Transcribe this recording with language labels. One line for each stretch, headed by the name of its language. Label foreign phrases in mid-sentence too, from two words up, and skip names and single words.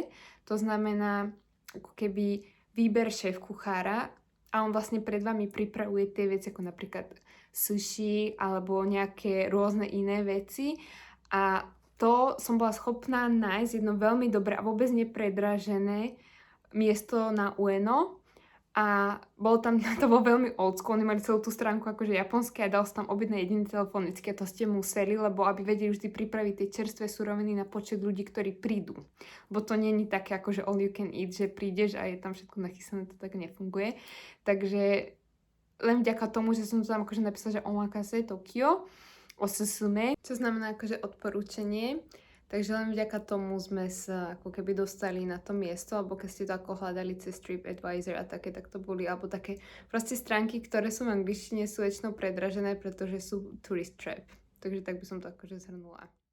Slovak: To znamená ako keby výber šéf kuchára a on vlastne pred vami pripravuje tie veci, ako napríklad sushi alebo nejaké rôzne iné veci. A to som bola schopná nájsť jedno veľmi dobré a vôbec nepredražené miesto na Ueno. A to bolo veľmi
English: old school,
Slovak: oni mali celú tú stránku akože japonské a dal sa tam objednať jediný telefonicky a to ste museli, lebo aby vedeli vždy pripraviť tie čerstvé suroviny na počet ľudí, ktorí prídu. Lebo to nie je také akože
English: all you can eat,
Slovak: že prídeš a je tam všetko nachystané, to tak nefunguje. Takže len vďaka tomu, že som to tam akože napísala, že
Japanese: おまかせ東京、おすすめ,
Slovak: čo znamená akože odporúčanie. Takže len vďaka tomu sme sa ako keby dostali na to miesto, alebo keď ste to ako hľadali cez TripAdvisor a také, tak to boli, alebo také proste stránky, ktoré sú v angličtine, sú väčšinou predražené, pretože sú
English: tourist trap.
Slovak: Takže tak by som to akože zhrnula.